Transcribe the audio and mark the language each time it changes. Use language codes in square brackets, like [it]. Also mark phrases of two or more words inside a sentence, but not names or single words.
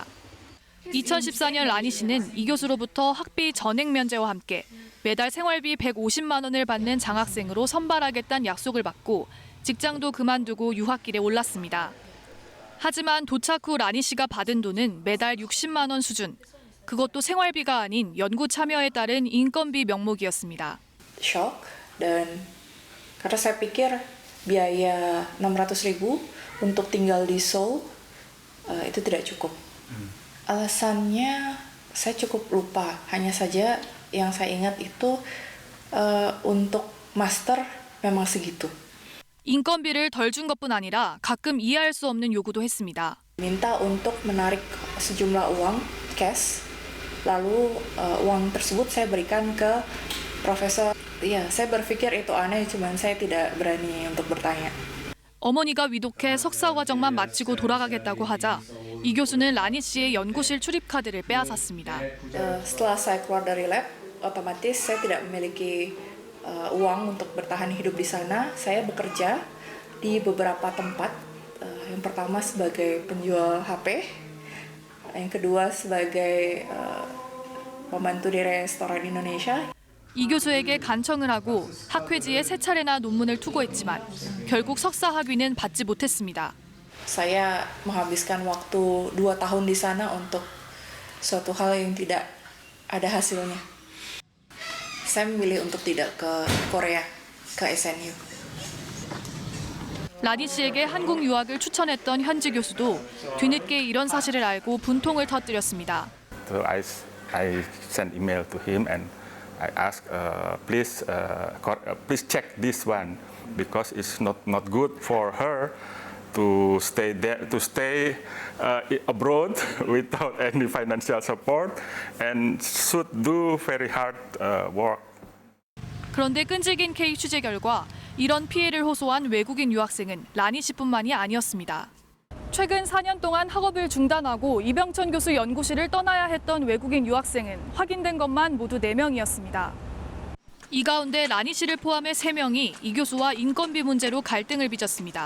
[ko] 2014년 라니 씨는 이 교수로부터 학비 전액 면제와 함께 매달 생활비 150만 원을 받는 장학생으로 선발하겠다는 약속을 받고 직장도 그만두고 유학길에 올랐습니다. 하지만 도착 후 라니 씨가 받은 돈은 매달 60만 원 수준. 그것도 생활비가 아닌 연구 참여에 따른 인건비 명목이었습니다. [id] Shock dan karena saya pikir biaya 600.000 untuk tinggal di Seoul itu tidak cukup. Alasannya saya cukup lupa. Hanya saja yang saya ingat itu untuk master memang segitu. [ko] 인건비를 덜 준 것뿐 아니라 가끔 이해할 수 없는 요구도 했습니다. [id] Minta untuk menarik sejumlah uang cash, lalu uang tersebut saya berikan ke profesor. Ya, saya berpikir itu aneh, cuman saya tidak berani untuk bertanya. [ko] 어머니가 위독해 석사 과정만 마치고 돌아가겠다고 하자 이 교수는 라니 씨의 연구실 출입 카드를 빼앗았습니다. [id] Setelah saya keluar dari lab, otomatis saya tidak memiliki uang untuk bertahan hidup di sana. Saya bekerja di beberapa tempat. Yang pertama sebagai penjual HP, yang kedua sebagai pembantu di restoran Indonesia. [ko] 이 교수에게 간청을 하고 학회지에 3차례나 논문을 투고했지만 결국 석사 학위는 받지 못했습니다. [id] Saya menghabiskan waktu 2 tahun di sana untuk suatu hal yang tidak ada hasilnya. Saya memilih untuk tidak ke Korea, ke SNU. [ko] 라니 씨에게 한국 유학을 추천했던 현지 교수도 뒤늦게 이런 사실을 알고 분통을 터뜨렸습니다. [en] So I sent email to him and I asked, please check this one because it's not good for her to stay there, to stay abroad without any financial support, and should do very hard work. [ko] 그런데 끈질긴 K 취재 결과 이런 피해를 호소한 외국인 유학생은 라니 씨뿐만이 아니었습니다. 최근 4년 동안 학업을 중단하고 이병천 교수 연구실을 떠나야 했던 외국인 유학생은 확인된 것만 모두 4명이었습니다. 이 가운데 라니 씨를 포함해 3명이 이 교수와 인건비 문제로 갈등을 빚었습니다.